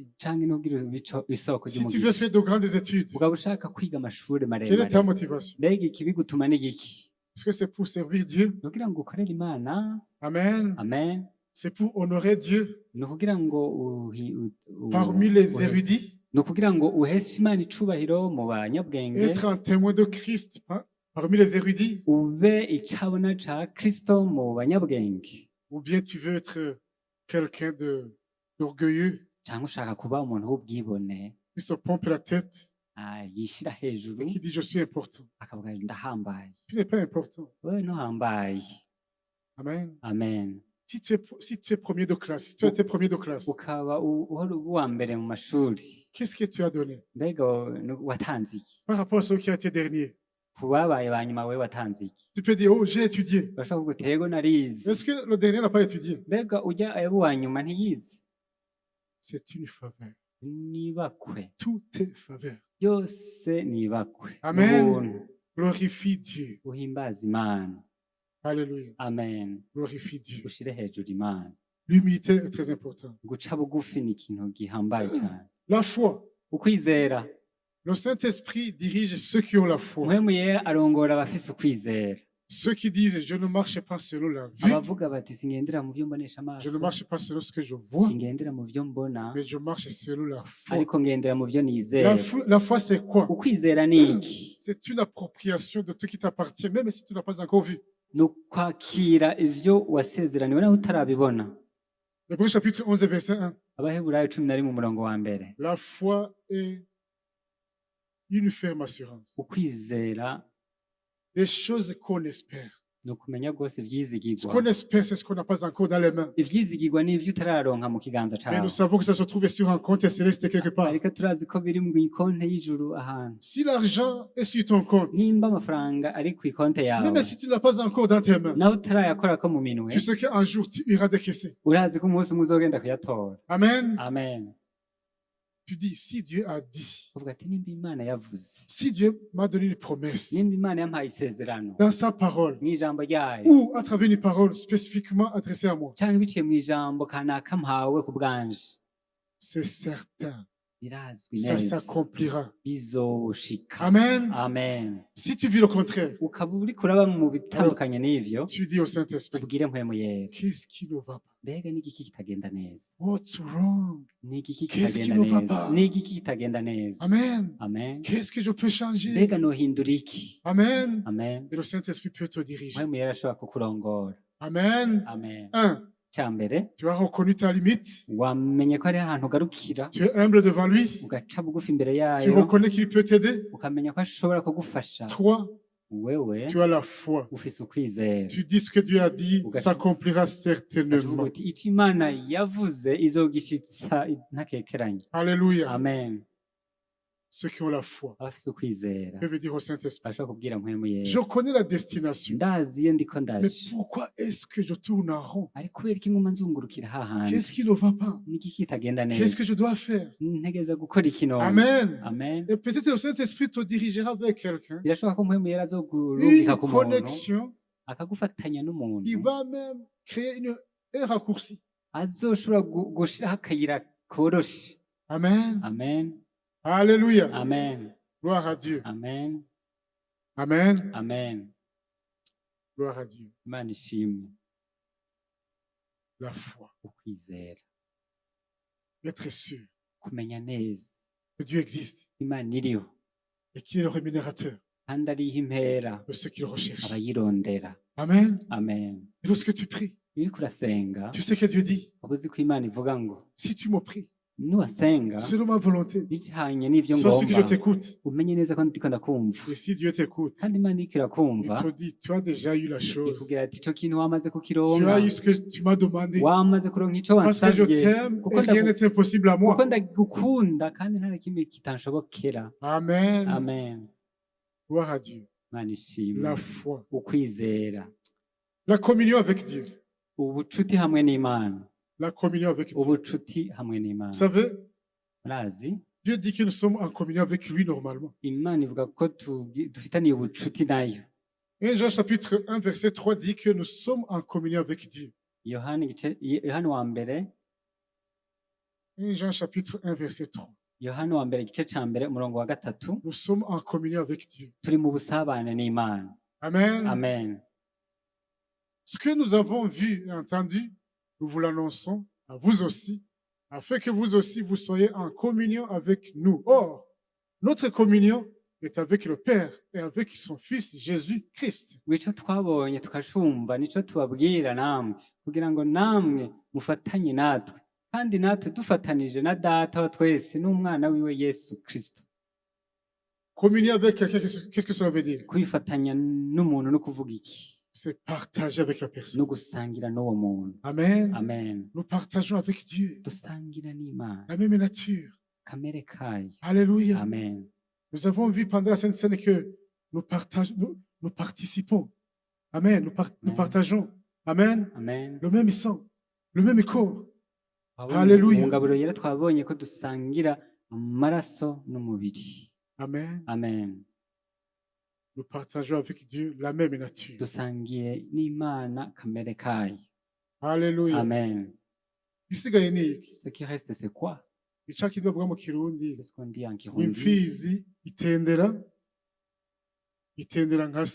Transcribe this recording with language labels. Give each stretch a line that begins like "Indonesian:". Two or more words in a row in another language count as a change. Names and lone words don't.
Rundi: canke no kugira isoko
French: Si tu veux
Rundi: ry'umugisha?
French: faire de grandes études,
Rundi: Ugaba ushaka kwiga amashuri
French: quelle est ta
Rundi: maremare,
French: motivation?
Rundi: mbega ikibigutuma ni igiki?
French: Est-ce que c'est pour servir Dieu?
Rundi: Ni ukugira ngo ukorere Imana. Amen. Amen.
French: C'est pour honorer Dieu
Rundi: Ni ukugira ngo
French: parmi les érudits,
Rundi: ni ukugira ngo uheshe Imana icubahiro mu banyabwenge,
French: être un témoin de Christ parmi les érudits,
Rundi: ube icabona ca Kristo mu banyabwenge,
French: ou bien tu veux être quelqu'un d'orgueilleux
Rundi: canke ushaka kuba umuntu w'ubwibone,
French: qui se pompe la tête
Rundi: yishira hejuru
French: et qui dit je suis important.
Rundi: akavuga ndahambaye.
French: Tu n'es pas important.
Rundi: Wewe ntuhambaye. Amen. Amen.
French: Si tu es premier de classe, si tu as été premier de classe,
Rundi: Ukaba uhora uwa mbere mu mashuri,
French: qu'est-ce que tu as donné
Rundi: mbega watanze iki?
French: par rapport à ceux qui ont été derniers?
Rundi: Ku babaye ba nyuma wewe watanze iki?
French: Tu peux dire, oh, j'ai étudié.
Rundi: Urashobora kuvuga uti yego narize.
French: Est-ce que le dernier n'a pas étudié?
Rundi: Mbega ujya aba uwa nyuma ntiyize?
French: C'est une faveur.
Rundi: Nibakwe.
French: Tout est faveur.
Rundi: Byose nibakwe. Amen. Ubuntu.
French: Glorifie Dieu.
Rundi: Uhimbaza Imana. Alléluia. Amen.
French: Glorifie Dieu.
Rundi: Ushire hejuru Imana.
French: L'humilité est très importante.
Rundi: Guca bugufi ni ikintu gihambaye cyane.
French: La foi.
Rundi: Ukwizera.
French: Le Saint-Esprit dirige ceux qui ont la foi.
Rundi: Mpwemu yera arongora abafise ukwizera.
French: Ceux qui disent, je ne marche pas selon la vue,
Rundi: Abavuga bati singendera mu byo mbonesha
French: je ne
Rundi: amaso,
French: marche pas selon ce que je vois,
Rundi: singendera mu byo mbona,
French: mais je marche selon la foi.
Rundi: ariko ngendera mu byo nizera.
French: La foi, c'est quoi?
Rundi: Ukwizera ni iki?
French: C'est une appropriation de tout qui t'appartient, même si tu n'as pas encore vu.
Rundi: Ni ukwakira ivyo wasezeraniwe naho utarabibona.
French: Hébreux chapitre 11 verset 1.
Rundi: Abaheburayo 11 umurongo wa mbere.
French: La foi est une ferme assurance.
Rundi: Ukwizera
French: Des choses qu'on espère.
Rundi: ni ukumenya rwose
French: Ce
Rundi: ivyizigirwa.
French: qu'on espère, c'est ce qu'on n'a pas encore dans les mains.
Rundi: Ivyizigirwa ni ivyo utararonka mu kiganza
French: Mais
Rundi: cawe,
French: nous savons que ça se trouve sur un compte céleste quelque part.
Rundi: ariko turazi ko biri mu konte y'ijuru ahantu.
French: Si l'argent est sur ton compte,
Rundi: Nimba amafaranga ari ku ikonte yawe
French: même si tu ne l'as pas encore dans tes mains,
Rundi: nawe utarayakorako mu minwe,
French: tu sais qu'un jour tu iras décaisser.
Rundi: urazi ko umunsi umwe uzogenda kuyatora. Amen. Amen.
French: Tu dis, si Dieu a dit,
Rundi: Uvuga ati nimba Imana yavuze,
French: si Dieu m'a donné une promesse
Rundi: nimba Imana yampaye isezerano
French: dans sa parole,
Rundi: mu ijambo ryayo,
French: ou à travers une parole spécifiquement adressée à moi,
Rundi: canke biciye mu ijambo kanaka mpawe ku bwanje,
French: c'est certain,
Rundi: birazwi
French: ça
Rundi: neza
French: s'accomplira.
Rundi: bizoshika. Amen. Amen.
French: Si tu vis le contraire,
Rundi: Ukaba uriko uraba mu bitandukanye n'ivyo,
French: tu dis au Saint-Esprit,
Rundi: ubwire mpwemu yera,
French: qu'est-ce qui ne va pas?
Rundi: mbega ni igiki kitagenda neza?
English: What's wrong?
Rundi: Ni igiki
French: Qu'est-ce qui
Rundi: kitagenda
French: ne va
Rundi: neza?
French: pas?
Rundi: Ni igiki kitagenda neza? Amen. Amen.
French: Qu'est-ce que je peux changer?
Rundi: Mbega nohindura iki? Amen. Amen.
French: Et le Saint-Esprit peut te diriger.
Rundi: Mpwemu yera ashobora kukurongora. Amen. Amen. 1. Cya mbere,
French: Tu as reconnu ta limite.
Rundi: wamenye ko ari ahantu ugarukira,
French: Tu es humble devant lui.
Rundi: ugaca bugufi imbere
French: Tu
Rundi: yayo,
French: reconnais qu'il peut t'aider.
Rundi: ukamenya ko ashobora kugufasha. 3. Wewe
French: Tu as la foi.
Rundi: ufise ukwizera.
French: Tu dis ce que Dieu a dit s'accomplira
Rundi: Ukavuga
French: certainement.
Rundi: uti icyo Imana yavuze izogishitsa ntakekeranye. Alléluia. Amen.
French: Ceux qui ont la foi
Rundi: Abafise ukwizera
French: peuvent dire au Saint-Esprit,
Rundi: bashobora kubwira mpwemu yera,
French: je connais la destination.
Rundi: ndazi iyo ndiko
French: Mais
Rundi: ndaje,
French: pourquoi est-ce que je tourne en rond?
Rundi: ariko kubera iki nguma nzungurukira hahandi?
French: Qu'est-ce qui ne va pas?
Rundi: Niki kitagenda
French: Qu'est-ce
Rundi: neza?
French: que je dois faire?
Rundi: Ntegeza gukora iki none? Amen. Amen.
French: Et peut-être le Saint-Esprit te dirigera vers quelqu'un.
Rundi: Birashoboka ko mpwemu yera
French: Une
Rundi: azogurungika ku muntu,
French: connexion
Rundi: akagufatanya
French: qui
Rundi: n'umuntu,
French: va même créer un raccourci.
Rundi: azoshobora gushiraho akayira koroshe. Amen. Amen. Alléluia. Amen.
French: Gloire à Dieu. Amen. Amen. Amen. Gloire à Dieu.
Rundi: Imana ishimwe.
French: La foi.
Rundi: Ukwizera.
French: Être sûr
Rundi: Kumenya neza
French: que Dieu existe
Rundi: Imana iriho
French: et qu'il est le rémunérateur
Rundi: kandi ariho impera
French: de ceux qui le recherchent.
Rundi: abayirondera. Amen. Amen.
French: Et lorsque tu pries,
Rundi: Iyo uriko urasenga,
French: tu sais que Dieu dit,
Rundi: waba uzi ko Imana ivuga ngo
French: si tu me pries,
Rundi: nuwasenga
French: selon ma volonté,
Rundi: bijanye n'ivyo
French: sache que je
Rundi: ngomba,
French: t'écoute.
Rundi: umenye neza ko ndiko ndakumva.
French: Et si Dieu t'écoute,
Rundi: Kandi Imana iriko
French: il
Rundi: irakumva,
French: te dit, tu as déjà eu la chose.
Rundi: ikubwira ati ico kintu wamaze
French: Tu
Rundi: kukironka,
French: as eu ce que tu m'as demandé.
Rundi: wamaze kuronka ico
French: Parce que je
Rundi: wansavye,
French: t'aime
Rundi: kuko
French: et rien n'est impossible à
Rundi: kuko
French: moi.
Rundi: ndagukunda kandi nta na kimwe kitanshobokera. Amen. Amen.
French: Gloire à Dieu.
Rundi: Imana ishimwe.
French: La foi.
Rundi: Ukwizera,
French: La communion avec Dieu.
Rundi: ubucuti hamwe n'Imana.
French: la communion avec Dieu.
Rundi: ubucuti hamwe
French: Vous
Rundi: n'imana
French: savez,
Rundi: murazi
French: Dieu dit que nous sommes en communion avec lui normalement.
Rundi: imana ivuga ko dufitaniye ubucuti nayo.
French: Et Jean chapitre 1, verset 3 dit que nous sommes en communion avec Dieu.
Rundi: yohana wa mbere
French: Et Jean chapitre 1, verset 3.
Rundi: yohana wa mbere igice ca mbere umurongo wa gatatu
French: Nous sommes en communion avec Dieu.
Rundi: turi mu busabane n'imana. Amen. Amen.
French: Ce que nous avons vu et entendu, nous vous l'annonçons à vous aussi, afin que vous aussi vous soyez en communion avec nous. Or, notre communion est avec le Père et avec son Fils Jésus-Christ.
Rundi: Ico twabonye tukacumva nico tubabwira namwe kugira ngo namwe mufatanye natwe kandi natwe dufatanije na data wa twese n'umwana wiwe Yesu Kristo.
French: Communier avec quelqu'un, qu'est-ce que cela veut dire?
Rundi: Kwifatanya n'umuntu no kuvuga iki?
French: C'est partager avec la personne.
Rundi: No gusangira n'uwo muntu. Amen. Amen.
French: Nous partageons avec Dieu
Rundi: Dusangira n'Imana
French: la même nature.
Rundi: kamere kayo. Alléluia. Amen.
French: Nous avons vu pendant la Sainte Seine que nous participons. Amen. Nous partageons. Amen. Amen. Le même sang, le même corps.
Rundi: Mu Alléluia. ngaburo yera twabonye ko dusangira amaraso n'umubiri. Amen. Amen.
French: Nous partageons avec Dieu la même nature.
Rundi: Dusangiye n'Imana kamere kayo. Alléluia. Amen. Igisigaye ni iki?
French: Ce qui reste c'est quoi?
Rundi: Ica kivuga vuga mu Kirundi,
French: Qu'est-ce qu'on dit en Kirundi?
Rundi: imfizi itendera nka se.